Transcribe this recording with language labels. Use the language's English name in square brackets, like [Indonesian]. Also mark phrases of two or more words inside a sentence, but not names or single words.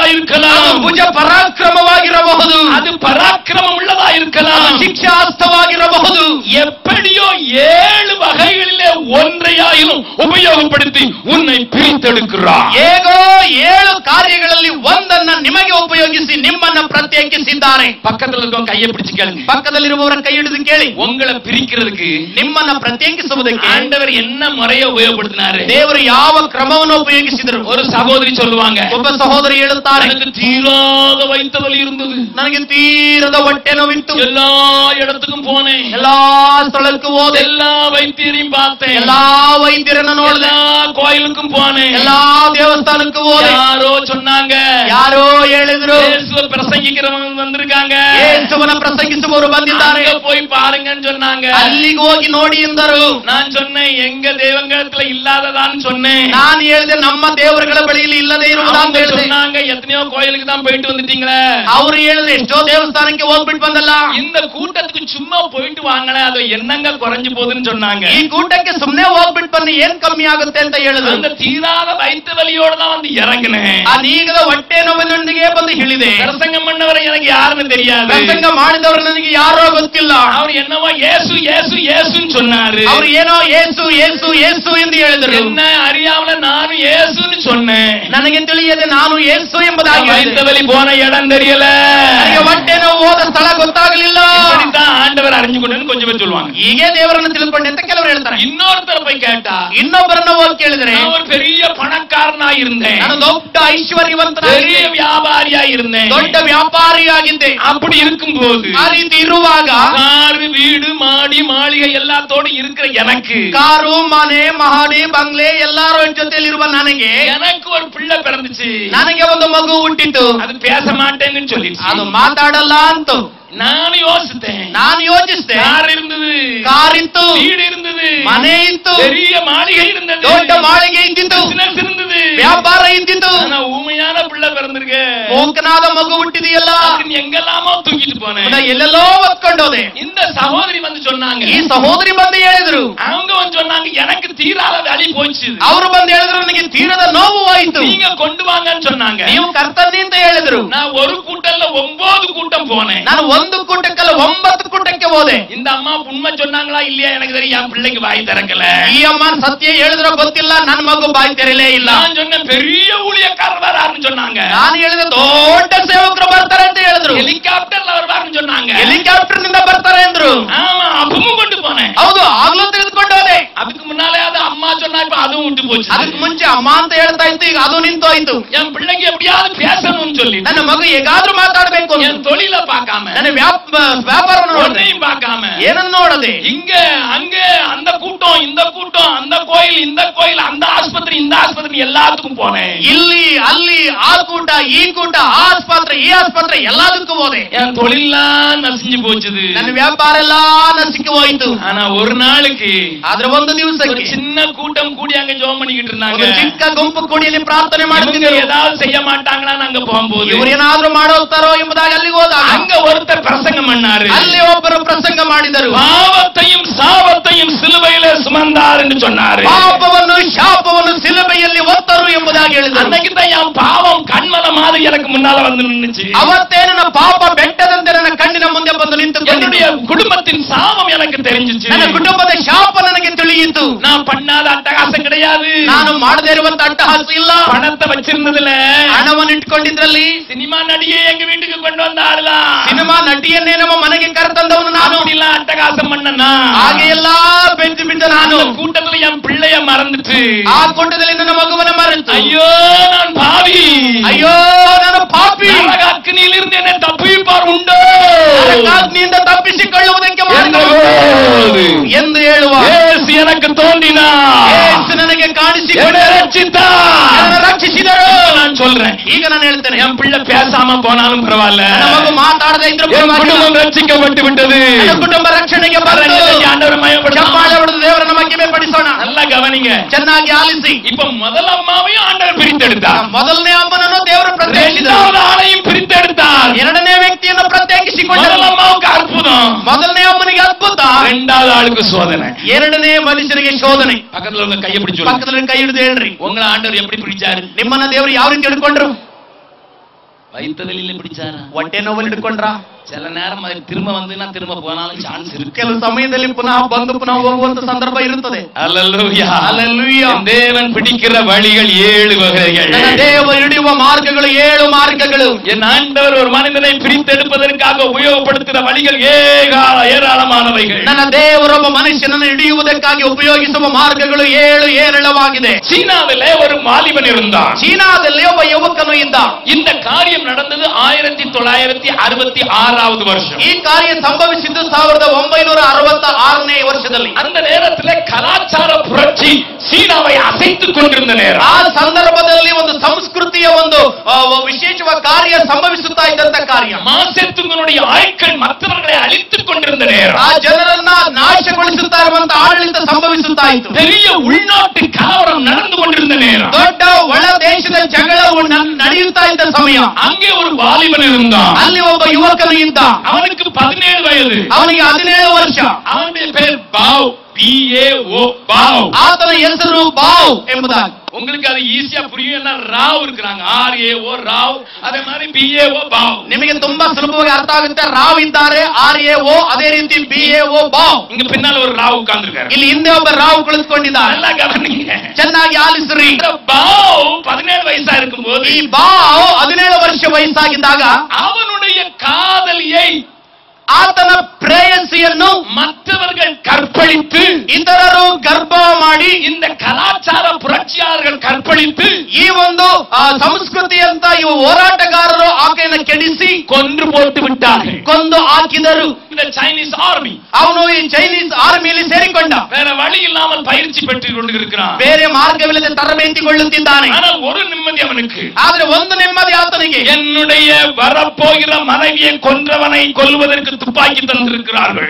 [Kannada] ಅದು [Tamil] இருக்கலாம், [Kannada] ಭುಜ ಪರಾಕ್ರಮವಾಗಿರಬಹುದು, [Tamil] அது பராக்கிரமம் உள்ளதா இருக்கலாம், [Kannada] ಶಿಕ್ಷಾಸ್ತವಾಗಿರಬಹುದು. [Tamil] எப்படியோ 7 வகைகளிலே ஒன்றையாயிலும் உபயோகப்படுத்தி உன்னை பிரித்தெடுக்கிறார். [Kannada] ಹೇಗೋ 7 ಕಾರ್ಯಗಳಲ್ಲಿ ಒಂದನ್ನ ನಿಮಗೆ ಉಪಯೋಗಿಸಿ ನಿಮ್ಮನ್ನ ಪ್ರತ್ಯೇಕಿಸಿದ್ದಾರೆ. [Tamil] பக்கத்துல இருக்கவங்க கையை பிடிச்சு கேளுங்க, [Kannada] ಪಕ್ಕದಲ್ಲಿರುವವರ ಕೈ ಹಿಡಿದು ಕೇಳಿ, [Tamil] உங்களை பிரிக்கிறதுக்கு [Kannada] ನಿಮ್ಮನ್ನ ಪ್ರತ್ಯೇಕಿಸುವುದಕ್ಕೆ [Tamil] ஆண்டவர் என்ன முறையை உபயோகப்படுத்தினாரு? [Kannada] ದೇವರು ಯಾವ ಕ್ರಮವನ್ನು ಉಪಯೋಗಿಸಿದರು? [Tamil] ஒரு சகோதரி சொல்லுவாங்க, [Kannada] ಒಬ್ಬ ಸಹೋದರಿ ಹೇಳುತ್ತಾರೆ, [Tamil] எனக்கு தீராத வயிற்று வலி இருந்தது, [Kannada] ನನಗೆ ತೀರದ ಹೊಟ್ಟೆ ನೋವಿತ್ತು, [Tamil] எல்லா இடத்துக்கும் போனேன், [Kannada] ಎಲ್ಲಾ ಸ್ಥಳಕ್ಕೂ ಹೋದೆ, [Tamil] எல்லா வைத்தியரையும் பார்த்தேன், [Kannada] ಎಲ್ಲಾ ವೈದ್ಯರನ್ನ ನೋಡಿದೆ, [Tamil] எல்லா கோயிலுக்கும் போனேன், [Kannada] ಎಲ್ಲಾ ದೇವಸ್ಥಾನಕ್ಕೂ ಹೋದೆ. [Tamil] யாரோ சொன்னாங்க, [Kannada] ಯಾರೋ ಹೇಳಿದ್ರು, [Tamil] இயேசுவை பிரசங்கிக்கிறவங்க வந்திருக்காங்க, [Kannada] ಯೇಸುವನ್ನ ಪ್ರಸಂಗಿಸುವವರು ಬಂದಿದ್ದಾರೆ, [Tamil] அங்க போய் பாருங்கன்னு சொன்னாங்க. [Kannada] ಅಲ್ಲಿಗೆ ಹೋಗಿ ನೋಡಿ ಎಂದರು. [Tamil] நான் சொன்னேன், எங்க தேவங்கத்துல இல்லாததான்னு சொன்னேன். [Kannada] ನಾನು ಹೇಳಿದೆ, ನಮ್ಮ ದೇವರುಗಳ ಬಳಿಯಲ್ಲಿ ಇಲ್ಲದೆ ಇರುವುದಾಅಂತ [Tamil] அவங்க [Kannada] ಹೇಳಿದೆ. [Tamil] சொன்னாங்க, எத்தனையோ கோயிலுக்கு தான் போயிட்டு வந்துட்டீங்களே. [Kannada] ಅವರು ಹೇಳಿದ್ರೆ, ಎಷ್ಟೋ ದೇವಸ್ಥಾನಕ್ಕೆ ಹೋಗ್ಬಿಟ್ಟು ಬಂದಲ್ಲ, [Tamil] இந்த கூட்டத்துக்கு சும்மா போயிட்டு வாங்களே, அது என்னங்க குறைஞ்சு போகுதுன்னு சொன்னாங்க. [Kannada] ಈ ಕೂಟಕ್ಕೆ ಸುಮ್ನೆ ಹೋಗ್ಬಿಟ್ಟು ಬನ್ನಿ, ಏನ್ ಕಮ್ಮಿ ಆಗುತ್ತೆ ಅಂತ ಹೇಳಿದ್ರು. [Tamil] அந்த தீராத வயிற்று வலியோட தான் வந்து இறங்கினேன். [Kannada] ಆ ನೀಗದ ಹೊಟ್ಟೆ ನೋವಿನೊಂದಿಗೆ ಬಂದು ಹೇಳಿದೆ. [Tamil] பிரசங்கம் பண்ணவரை எனக்கு யாருன்னு தெரியாது, [Kannada] ಪ್ರಸಂಗ ಮಾಡಿದವರು ನನಗೆ ಯಾರೋ ಗೊತ್ತಿಲ್ಲ. [Tamil] அவர் என்னவோ இயேசு இயேசு இயேசுன்னு சொன்னாரு. [Kannada] ಅವರು ಏನೋ ಯೇಸು ಯೇಸು ಯೇಸು ಎಂದು ಹೇಳಿದರು. [Tamil] என்ன அறியாமல நானும் இயேசுன்னு சொன்னேன். [Kannada] ನನಗೆ ತಿಳಿಯದೆ ನಾನು ಯೇಸು ಎಂಬುದಾಗಿ [Tamil] வயிற்று வலி போன இடம் தெரியல, [Kannada] ನನಗೆ ಹೊಟ್ಟೆ ನೋವು ಹೋದ ಸ್ಥಳ ಗೊತ್ತಾಗಲಿಲ್ಲ. [Tamil] இப்படித்தான் ஆண்டவர் அறிஞ்சு கொண்டு கொஞ்சம் பேர் சொல்லுவாங்க. [Kannada] ಹೀಗೆ ದೇವರನ್ನು ತಿಳ್ಕೊಂಡೆ ಅಂತ ಕೆಲವರು ಹೇಳ್ತಾರೆ. [Tamil] இன்னொருத்தர் போய் கேட்டா, [Kannada] ಇನ್ನೊಬ್ಬರನ್ನ ಹೋಗಿ ಕೇಳಿದ್ರೆ, [Tamil] நான் ஒரு பெரிய பணக்காரனா இருந்தேன், [Kannada] ನಾನು ದೊಡ್ಡ ಐಶ್ವರ್ಯವಂತನಾಗಿ, [Tamil] பெரிய வியாபாரியா இருந்தேன், [Kannada] ದೊಡ್ಡ ವ್ಯಾಪಾರಿಯಾಗಿದ್ದೆ. [Tamil] அப்படி இருக்கும்போது [Kannada] ಆ ರೀತಿ ಇರುವಾಗ [Tamil] காரு வீடு மாடி மாளிகை எல்லாத்தோடு இருக்கிற எனக்கு [Kannada] ಕಾರು ಮನೆ ಮಹಡಿ ಬಂಗ್ಲೆ ಎಲ್ಲಾರ ಜೊತೆಲಿರುವ ನನಗೆ [Tamil] எனக்கு ஒரு பிள்ளை பிறந்துச்சு. [Kannada] ನನಗೆ ಒಂದು ಮಗು ಹುಟ್ಟಿತು. [Tamil] அது பேச மாட்டேன்னு சொல்லிடுச்சு. [Kannada] ಅದು ಮಾತಾಡಲ್ಲ ಅಂತ [Tamil] ನಾನು யோசித்தேன், [Kannada] ನಾನು ಯೋಚಿಸಿದೆ. [Tamil] கார் இருந்தது, [Kannada] ಕಾರ್ ಇತ್ತು, [Tamil] வீடு இருந்தது, [Kannada] ಮನೆ ಇತ್ತು, [Tamil] பெரிய மாளிகை இருந்தது, [Kannada] ದೊಡ್ಡ ಮಾಳಿಗೆ ಇದ್ದಿತ್ತು, [Tamil] பிசினஸ் இருந்தது, [Kannada] ವ್ಯಾಪಾರ ಇದ್ದಿತ್ತು. [Tamil] ஆனா ஊமையான பிள்ளை பிறந்திருக்கு, [Kannada] ಮೂಕನಾದ ಮಗು ಹುಟ್ಟಿದೆಯಲ್ಲ, [Tamil] அப்படின்னு எங்கெல்லாமோ தூக்கிட்டு போனேன். [Kannada] ಎಲ್ಲೆಲ್ಲೋ ಹೊತ್ಕೊಂಡೋದೆ. [Tamil] இந்த சகோதரி வந்து சொன்னாங்க, [Kannada] ಈ ಸಹೋದರಿ ಬಂದು ಹೇಳಿದ್ರು, [Tamil] அவங்க வந்து சொன்னாங்க, எனக்கு தீராத வலி போச்சு, [Kannada] ಅವರು ಬಂದು ಹೇಳಿದ್ರು, ನನಗೆ ತೀರದ ನೋವು ಆಯಿತು, [Tamil] நீங்க கொண்டு வாங்கன்னு சொன்னாங்க. [Kannada] ನೀವು ಕರ್ತನೆ ಅಂತ ಹೇಳಿದ್ರು. [Tamil] நான் ஒரு கூட்டம்ல 9 கூட்டம் போனேன். [Kannada] ನಾನು ಒಂದು ಕೂಟಕ್ಕಲ್ಲ 9 ಕೂಟಕ್ಕೆ ಹೋದೆ. [Tamil] இந்த அம்மா உண்மை சொன்னாங்களா இல்லையா எனக்கு தெரியும், என் பிள்ளைக்கு வாய் திறக்கல. [Kannada] ಈ ಅಮ್ಮ ಸತ್ಯ ಹೇಳಿದ್ರೋ ಗೊತ್ತಿಲ್ಲ, ನನ್ನ ಮಗು ಬಾಯಿ ತೆರಲೇ ಇಲ್ಲ. [Tamil] நான் சொன்னேன், பெரிய ஊழியக்காரர் வராருன்னு சொன்னாங்க. [Kannada] ನಾನು ಹೇಳಿದ ದೊಡ್ಡ ಸೇವಕರು ಬರ್ತಾರೆ ಅಂತ ಹೇಳಿದ್ರು. [Tamil] ஹெலிகாப்டர்ல வருவாருன்னு சொன்னாங்க. [Kannada] ಹೆಲಿಕಾಪ್ಟರ್ ನಿಂದ ಬರ್ತಾರೆ ಅಂದ್ರು. [Tamil] ஆமா, அப்பவும் கொண்டு போனேன். [Kannada] ಹೌದು, ಆಗ್ಲೂ ತೆಗೆದುಕೊಂಡು ಹೋದೆ. [Tamil] அதுக்கு முன்னாலே அது அம்மா சொன்னா, இப்ப அதுவும் விட்டு போச்சு. [Kannada] ಅದಕ್ಕೆ ಮುಂಚೆ ಅಮ್ಮ ಅಂತ ಹೇಳ್ತಾ ಇತ್ತು, ಈಗ ಅದು ನಿಂತೋಯ್ತು. [Tamil] என் பிள்ளைக்கு எப்படியாவது பேசணும்னு சொல்லி, [Kannada] ನನ್ನ ಮಗು ಹೇಗಾದ್ರೂ ಮಾತಾಡ್ಬೇಕು, [Tamil] என் தொழில பார்க்காம, [Kannada] ನನ್ನ ವ್ಯಾಪಾರವನ್ನು ನೋಡದೆ, [Tamil] ஒன்னையும் பார்க்காம, [Kannada] ಏನನ್ನು ನೋಡದೆ, [Tamil] இங்க அங்க அந்த கூட்டம் இந்த கூட்டம், அந்த கோயில் இந்த கோயில், அந்த ஆஸ்பத்திரி இந்த ஆஸ்பத்திரி எல்லாத்துக்கும் போனேன். [Kannada] ಇಲ್ಲಿ ಅಲ್ಲಿ ಆ ಕೂಟ ಈ ಕೂಟ, ಆ ಆಸ್ಪತ್ರೆ ಈ ಆಸ್ಪತ್ರೆ ಎಲ್ಲದಕ್ಕೂ ಹೋದೆ. [Tamil] என் தொழிலாம் நசிஞ்சு போச்சுது, [Kannada] ನನ್ನ ವ್ಯಾಪಾರ ಎಲ್ಲ ನಸಿக்கு ಹೋಯ್ತು. [Tamil] ஆனா ஒரு நாளுக்கு [Kannada] ಆದ್ರೆ ಒಂದು [Tamil] ஒரு [Kannada] ದಿವಸಕ್ಕೆ [Tamil] சின்ன கூட்டம் கூடி அங்க ஜெபம் பண்ணிக்கிட்டு இருந்தாங்க. [Kannada] ಒಂದು ಚಿಕ್ಕ ಗುಂಪು ಕೂಡಿಯಲ್ಲಿ ಪ್ರಾರ್ಥನೆ [Tamil] இவங்க [Kannada] ಮಾಡ್ತಿದ್ರು. [Tamil] ஏதாவது செய்ய மாட்டாங்களான்னு அங்க போகும்போது [Kannada] ಇವರು ಏನಾದ್ರೂ ಮಾಡೋತಾರೋ ಎಂಬುದಾಗಿ ಅಲ್ಲಿಗೆ ಹೋದಾಗ [Tamil] அங்க ஒருத்தர் பிரசங்கம் பண்ணாரு. [Kannada] ಅಲ್ಲಿ ಒಬ್ಬರು ಪ್ರಸಂಗ ಮಾಡಿದರು. [Tamil] பாவத்தையும் சாபத்தையும் சிலுவையிலே சுமந்தார் என்று சொன்னாரு. [Kannada] ಪಾಪವನ್ನು ಶಾಪವನ್ನು ಸಿಲುಬೆಯಲ್ಲಿ ಹೊತ್ತರು ಎಂಬುದಾಗಿ ಹೇಳಿದರು. [Tamil] அன்னைக்கு தான் என் பாவம் கண்மலை மாதிரி எனக்கு முன்னால வந்து நின்னுச்சு. [Kannada] ಅವತ್ತೇ ನನ್ನ ಪಾಪ ಬೆಟ್ಟದಂತೆ ನನ್ನ ಕಣ್ಣಿನ ಮುಂದೆ ಬಂದು ನಿಂತುಕೊಂಡಿತು. [Tamil] என்னுடைய குடும்பத்தின் சாபம் எனக்கு தெரிஞ்சிச்சு. [Kannada] ನನ್ನ ಕುಟುಂಬದ ಶಾಪ ನನಗೆ ತಿಳಿಯಿತು. [Tamil] நான் பண்ணாத அட்டகாசம் கிடையாது, [Kannada] ನಾನು ಮಾಡದೇ ಇರುವಂತ ಅಟ್ಟಹಾಸ ಇಲ್ಲ. [Tamil] பணத்தை வச்சிருந்ததுல [Kannada] ಹಣವನ್ನು ಇಟ್ಕೊಂಡಿದ್ರಲ್ಲಿ [Tamil] சினிமா நடிகை எங்க வீட்டுக்கு கொண்டு வந்த ஆளுதான், [Kannada] ಸಿನಿಮಾ ನಟಿಯನ್ನೇ ನಮ್ಮ ಮನೆಗೆ ಕರೆತಂದವನು ನಾನು. [Tamil] அப்படிலாம் அட்டகாசம் பண்ணனா, [Kannada] ಹಾಗೆ ಎಲ್ಲಾ ಬೆಂದು ಬಿದ್ದ ನಾನು. [Tamil] அந்த கூட்டத்துல என் பிள்ளைய மறந்துட்டு, [Kannada] ಆ ಕುಂಟದಲ್ಲಿ ನನ್ನ ಮಗುವನ್ನ ಮರೆತು, [Tamil] ஐயೋ நான் பாவி, [Kannada] ಅಯ್ಯೋ ನಾನು ಪಾಪಿ, [Tamil] அக்னியிலிருந்து என்னை தப்பிப்பார் உண்டோ [Kannada] ನರಕಾಗ್ನಿಯಿಂದ ತಪ್ಪಿಸಿಕೊಳ್ಳುವುದಕ್ಕೆ ಮಾರ್ಗ ಎಂದು ಹೇಳುವ [Tamil] இயேசு எனக்கு தோன்றினார், [Kannada] ಯೇಸು ನನಗೆ ಕಾಣಿಸಿಕೊಂಡು [Tamil] என்னை ரட்சித்தார். [Kannada] ನನ್ನನ್ನು ರಕ್ಷಿಸಿದರು. [Tamil] நான் சொல்றேன். [Kannada] ಈಗ ನಾನು ಹೇಳ್ತೇನೆ, [Tamil] என் பிள்ளை பேசாம போனாலும் பரவாயில்ல, [Kannada] ನನ್ನ ಮಗು ಮಾತಾಡದೆ ಇದ್ರೂ [Tamil] என் [Kannada] ಪರವಾಗಿಲ್ಲ, [Tamil] குடும்பம் ரட்சிக்கப்பட்டு விட்டது, [Kannada] ನನ್ನ ಕುಟುಂಬ ರಕ್ಷಣೆಗೆ ಬಂತು. [Tamil] ஆண்டவரை மகிமைப்படுத்தலாம். [Kannada] ಚಪ್ಪಾಳೆ ಹೊಡೆದು ದೇವರನ್ನ ಮಹಿಮೆ ಪಡಿಸೋಣ. [Tamil] நல்லா கவனிங்க. [Kannada] ಚೆನ್ನಾಗಿ ಆಲಿಸಿ. [Tamil] இப்ப முதல் அம்மாவையும் ஆண்டவர் பிரித்தெடுத்தார், [Kannada] ಮೊದಲನೇ ಅಮ್ಮನನ್ನು ದೇವರು ಪ್ರತ್ಯೇಕಿಸಿದರು, [Tamil] இரண்டாவது ஆளையும் பிரித்தெடுத்தார். [Kannada] ಎರಡನೇ ವ್ಯಕ್ತಿಯನ್ನು ಪ್ರತ್ಯೇಕಿಸಿಕೊಂಡರು. [Tamil] முதல் அம்மாவுக்கு அற்புதம், [Kannada] ಮೊದಲನೇ ಅಮ್ಮನಿಗೆ ಅದ್ಭುತ, [Tamil] இரண்டாவது ஆளுக்கு சோதனை. [Kannada] ಎರಡನೇ ಮನುಷ್ಯರಿಗೆ ಶೋಧನೆ. [Tamil] பக்கத்துல உங்க கையை பிடிச்சு [Kannada] ಪಕ್ಕದಲ್ಲಿ ಕೈ ಹಿಡಿದು ಹೇಳ್ರಿ, [Tamil] உங்களை ஆண்டவர் எப்படி பிடிச்சாரு? [Kannada] ನಿಮ್ಮನ್ನ ದೇವರು ಯಾವ ರೀತಿ ಹಿಡ್ಕೊಂಡ್ರು? [Tamil] வயிற்றுவலியில பிடிச்சாரா? [Kannada] ಹೊಟ್ಟೆ ನೋವಲ್ಲಿ ಹಿಡ್ಕೊಂಡ್ರ? [Tamil] சில நேரம் அது திரும்ப வந்துன்னா திரும்ப போனாலும் சான்ஸ் இருக்கு. [Kannada] ಕೆಲವು ಸಮಯದಲ್ಲಿ ಪುನಃ ಬಂದು ಪುನಃ ಹೋಗುವಂತ ಸಂದರ್ಭ ಇರುತ್ತದೆ. [Tamil] அல்லேலூயா, அல்லேலூயா. தேவன் பிடிக்கிற வழிகள் 7 வகைகள். [Kannada] ನನ್ನ ದೇವರು ಹಿಡಿಯುವ ಮಾರ್ಗಗಳು 7 ಮಾರ್ಗಗಳು. [Tamil] என் ஆண்டவர் ஒரு மனிதனை பிரித்தெடுப்பதற்காக உபயோகப்படுத்துகிற வழிகள் ஏராளமானவைகள். [Kannada] ನನ್ನ ದೇವರೊಬ್ಬ ಮನುಷ್ಯನನ್ನು ಹಿಡಿಯುವುದಕ್ಕಾಗಿ ಉಪಯೋಗಿಸುವ ಮಾರ್ಗಗಳು 7 ಏರಳವಾಗಿದೆ. [Tamil] சீனாவிலே ஒரு வாலிபன் இருந்தான். [Kannada] ಚೀನಾದಲ್ಲಿ ಒಬ್ಬ ಯುವಕನು ಇದ್ದ. [Tamil] இந்த காரியம் நடந்தது 1966வது வருஷம். [Kannada] ಈ ಕಾರ್ಯ ಸಂಭವಿಸಿದ್ದು 1966ನೇ ವರ್ಷದಲ್ಲಿ. [Tamil] அந்த நேரத்திலே கலாச்சார புரட்சி சீனாவை அசைத்துக் கொண்டிருந்த நேரம். [Kannada] ಆ ಸಂದರ್ಭದಲ್ಲಿ ಒಂದು ಸಂಸ್ಕೃತಿಯ ಒಂದು ವಿಶೇಷವಾದ ಕಾರ್ಯ ಸಂಭವಿಸುತ್ತಾ ಇದ್ದಂತ ಕಾರ್ಯ. [Tamil] மாசத்துங்களுடைய ஆட்கள் மற்றவர்களை அழித்துக் கொண்டிருந்த நேரம். [Kannada] ಆ ಜನರನ್ನ ನಾಶಗೊಳಿಸುತ್ತಾ ಇರುವಂತ ಆಡಳಿತ ಸಂಭವಿಸುತ್ತಾ ಇತ್ತು. [Tamil] பெரிய உள்நாட்டு கலவரம் நடந்து கொண்டிருந்த நேரம். [Kannada] ದೊಡ್ಡ ಒಳ ದೇಶದ ಜಗಳವು ನಡೆಯುತ್ತಾ ಇದ್ದ ಸಮಯ. [Tamil] அங்கே ஒரு வாலிபன் இருந்தான். [Kannada] ಅಲ್ಲಿ ಒಬ್ಬ ಯುವಕನು ಇದ್ದ. [Tamil] அவனுக்கு 17 வயது. [Kannada] ಅವನಿಗೆ 17 ವರ್ಷ. [Tamil] அவனுடைய பேர் பாவ், BAO பாவ். [Kannada] ಆತನ ಹೆಸರು ಬಾವ್ ಎಂಬುದಾಗಿ. [Tamil] உங்களுக்கு அது ஈஸியா புரியும். என்ன ராவ் இருக்கிறாங்க, RAO ராவ், அதே மாதிரி BAO பாவ். [Kannada] ನಿಮಗೆ ತುಂಬಾ ಸುಲಭವಾಗಿ ಅರ್ಥ ಆಗುತ್ತೆ. ರಾವ್ ಇದ್ದಾರೆ, RAO, ಅದೇ ರೀತಿ BAO ಬಾವ್. [Tamil] இங்க பின்னால ஒரு ராவ் உட்கார்ந்திருக்காரு. [Kannada] ಇಲ್ಲಿ ಹಿಂದೆ ಒಬ್ಬ ರಾವ್ ಕುಳಿತುಕೊಂಡಿದ್ದಾರೆ. [Tamil] நல்லா கவனிங்க, [Kannada] ಚೆನ್ನಾಗಿ ಆಲಿಸ್ರಿ. [Tamil] பாவ் 17 வயசா இருக்கும்போது [Kannada] ಈ ಬಾವ್ 17 ವರ್ಷ ವಯಸ್ಸಾಗಿದ್ದಾಗ [Tamil] அவனுடைய காதலியை, [Kannada] ಆತನ ಪ್ರೇಯಸಿಯನ್ನು [Tamil] மற்றவர்கள் கற்பழித்து, [Kannada] ಇತರರು ಗರ್ಭ ಮಾಡಿ, [Tamil] இந்த கலாச்சார புரட்சியாளர்கள் கற்பழித்து, [Kannada] ಈ ಒಂದು ಸಂಸ್ಕೃತಿಯಂತ ಇವು ಹೋರಾಟಗಾರರು ಆಕೆಯನ್ನು ಕೆಡಿಸಿ [Tamil] கொன்று போட்டு விட்டார்கள். [Kannada] ಕೊಂದು ಹಾಕಿದರು. [Tamil] இந்த [English] Chinese army [Kannada] ಅವನು ಈ [English] Chinese armyಯಲ್ಲಿ [Kannada] ಸೇರಿಕೊಂಡ. [Tamil] வேற வழி இல்லாமல் பயிற்சி பெற்றுக் கொண்டிருக்கிறான். [Kannada] ಬೇರೆ ಮಾರ್ಗವಿಲ್ಲದೆ ತರಬೇತಿಗೊಳ್ಳುತ್ತಿದ್ದಾನೆ. [Tamil] ஆனால் ஒரு நிம்மதி அவனுக்கு. [Kannada] ಆದ್ರೆ ಒಂದು ನೆಮ್ಮದಿ ಆತನಿಗೆ, [Tamil] என்னுடைய வரப்போகிற மனைவியை கொன்றவனை கொல்வதற்கு துப்பாக்கி தந்திருக்கிறார்கள்.